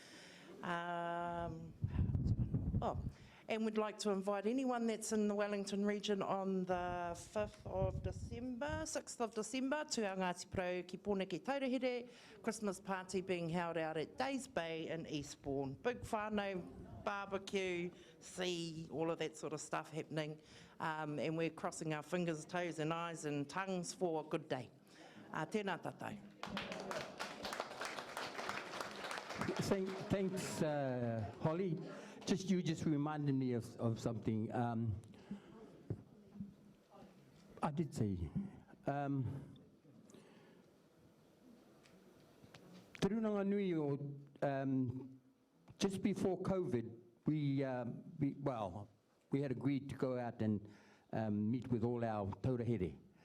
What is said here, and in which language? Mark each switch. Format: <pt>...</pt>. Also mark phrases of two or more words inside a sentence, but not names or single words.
<en>And we'd like to invite anyone that's in the Wellington region on the 6th of December to our Ngati Porou ki Pōneke taurahere Christmas party being held out at Days Bay in Eastbourne. Big whānau, barbecue, sea, all of that sort of stuff happening. And we're crossing our fingers, toes and eyes and tongues for a good day.</en> <mi>Tēnā tātou.</mi> <en>Thanks, Holly. You just reminded me of something. I did say, Te Runanganui, just before COVID, we had agreed to go out and meet with all our taurahere.</en>